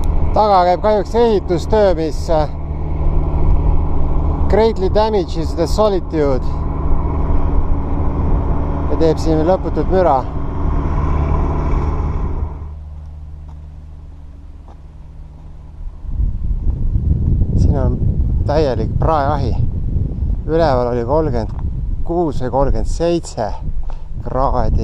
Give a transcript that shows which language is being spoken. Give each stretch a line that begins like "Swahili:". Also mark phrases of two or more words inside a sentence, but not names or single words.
Estonian: taga käib kahjuks ehitustöö, mis
English: greatly damages the solitude
Estonian: ja teeb siin lõputut müra. Siin on täielik praeahi. Üleval oli 36 või 37 kraadi.